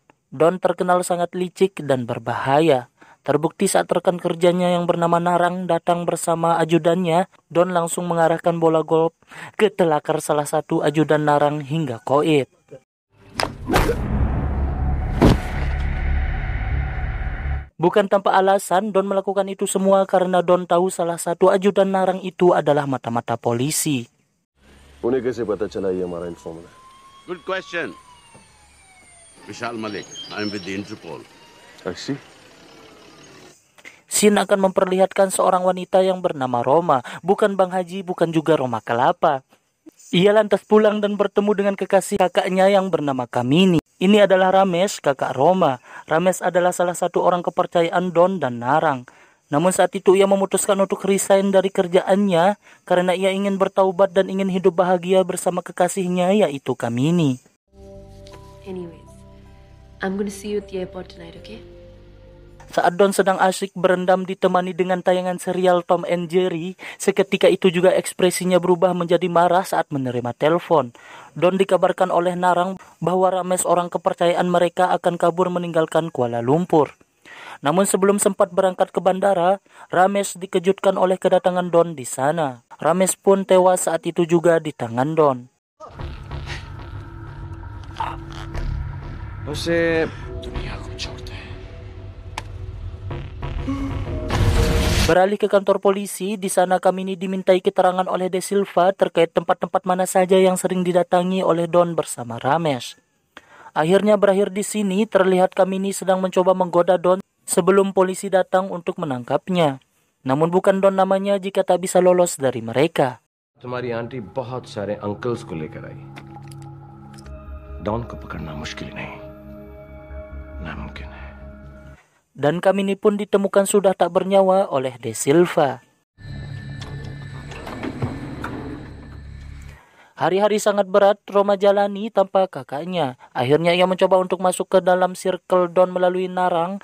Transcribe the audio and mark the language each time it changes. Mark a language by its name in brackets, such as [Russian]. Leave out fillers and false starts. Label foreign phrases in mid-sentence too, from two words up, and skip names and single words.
[Indonesian] Don terkenal sangat licik dan berbahaya. Terbukti saat rekan kerjanya yang bernama Narang datang bersama ajudannya, Don langsung mengarahkan bola golf ke telakar salah satu ajudan Narang hingga koit. Bukan tanpa alasan, Don melakukan itu semua karena Don tahu salah satu ajudan Narang itu adalah mata-mata polisi. [Hindi] उन्हें कैसे पता चला ये हमारा इन्फॉर्मर है? [English] Good question. Vishal Malik, I'm with the Interpol. I see. [Indonesian] Scene akan memperlihatkan seorang wanita yang bernama Roma, bukan Bang Haji, bukan juga Roma Kelapa. Ia lantas pulang dan bertemu dengan kekasih kakaknya yang bernama Kamini. Ini adalah Ramesh, kakak Roma. Ramesh adalah salah satu orang kepercayaan Don dan Narang. Namun saat itu ia memutuskan untuk resign dari kerjaannya karena ia ingin bertaubat dan ingin hidup bahagia bersama kekasihnya, yaitu Kamini. [English] Anyways, I'm gonna see you at the airport tonight, okay? [Indonesian] Saat Don sedang asyik berendam ditemani dengan tayangan serial Tom and Jerry, seketika itu juga ekspresinya berubah menjadi marah saat menerima telepon. Don dikabarkan oleh Narang bahwa Ramesh, orang kepercayaan mereka, akan kabur meninggalkan Kuala Lumpur. Namun sebelum sempat berangkat ke bandara, Ramesh dikejutkan oleh kedatangan Don di sana. Ramesh pun tewas saat itu juga di tangan Don. [Hindi] उसे दुनिया को छोड़ दे। [Indonesian] Beralih ke kantor polisi, di sana Kamini dimintai keterangan oleh De Silva terkait tempat-tempat mana saja yang sering didatangi oleh Don bersama Ramesh. Akhirnya berakhir di sini, terlihat Kamini sedang mencoba menggoda Don sebelum polisi datang untuk menangkapnya. Namun bukan Don namanya jika tak bisa lolos dari mereka. [Hindi] तुम्हारी आंटी बहुत सारे अंकल्स को लेकर आई। डॉन को पकड़ना मुश्किल नहीं, नामुमकिन है। [Indonesian] Dan Kamini pun ditemukan sudah tak bernyawa oleh De Silva. Hari-hari sangat berat Roma jalani tanpa kakaknya. Akhirnya ia mencoba untuk masuk ke dalam circle Don melalui Narang.